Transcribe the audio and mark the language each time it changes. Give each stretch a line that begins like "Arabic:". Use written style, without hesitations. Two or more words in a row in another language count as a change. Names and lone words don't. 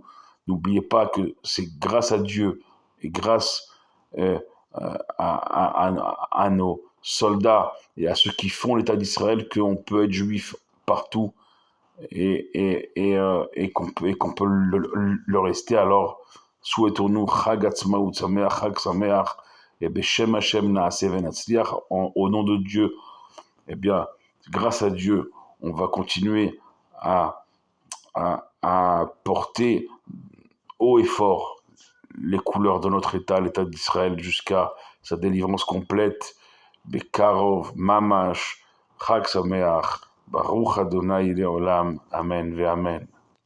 French: N'oubliez pas que c'est grâce à Dieu et grâce euh, à nos soldats et à ceux qui font l'État d'Israël qu'on peut être juif partout et qu'on peut le rester. Alors, souhaitons-nous
Hebrew: חג עצמאות שמח, חג שמח,
French: et
Hebrew: בשם השם נעשה ונצליח,
French: au nom de Dieu. Eh bien, grâce à Dieu, on va continuer à porter haut et fort les couleurs de notre État, l'État d'Israël, jusqu'à sa délivrance complète.
Hebrew: בקרוב, ממש, חג שמח, ברוך ה' לעולם, אמן ואמן.